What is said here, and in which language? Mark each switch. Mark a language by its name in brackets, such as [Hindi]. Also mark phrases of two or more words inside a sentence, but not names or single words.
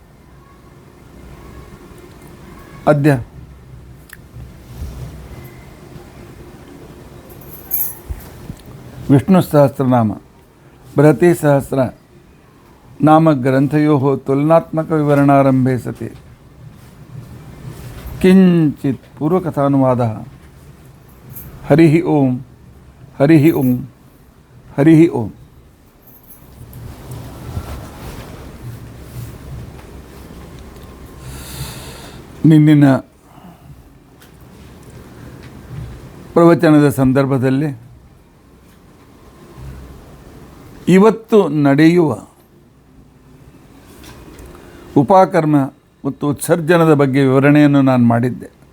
[Sanskrit] ಅದ್ಯ ವಿಷ್ಣು ಸಹಸ್ರನಾಮ ಬೃಹತಿ ಸಹಸ್ರ ನಾಮ ಗ್ರಂಥಯೋಃ ತುಲನಾತ್ಮಕ ವಿವರಣಾರಂಭೆ ಸತಿ ಕಿಂಚಿತ್ ಪೂರ್ವಕಥಾನುವಾದಃ. ಹರಿ ಓಂ. ಹರಿ ಓಂ. ಹರಿ ಓಂ. [Kannada] ನಿನ್ನಿನ ಪ್ರವಚನದ ಸಂದರ್ಭದಲ್ಲಿ ಇವತ್ತು ನಡೆಯುವ ಉಪಕರ್ಮ ಮತ್ತು ಉತ್ಸರ್ಜನದ ಬಗ್ಗೆ ವಿವರಣೆಯನ್ನು ನಾನು ಮಾಡಿದ್ದೆ.